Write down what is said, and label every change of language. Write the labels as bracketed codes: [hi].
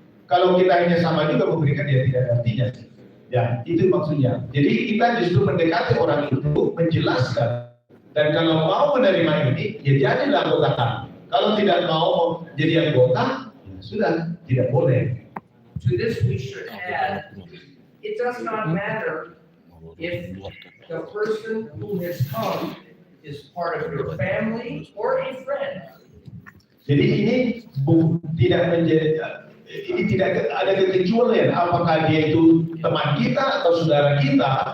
[id] Kalau kita hanya sama juga memberikan, ya tidak ada artinya. Ya, itu maksudnya. Jadi kita justru mendekati orang itu, menjelaskan. Dan kalau mau menerima ini, ya jadilah anggota kami. Kalau tidak mau jadi anggota, ya sudah, tidak boleh. [en] To this we should add, it does not matter if the person who has come is part of your family or a friend. [id] Jadi ini tidak menjadi, ini tidak ada kekecualian apakah dia itu teman kita atau saudara kita.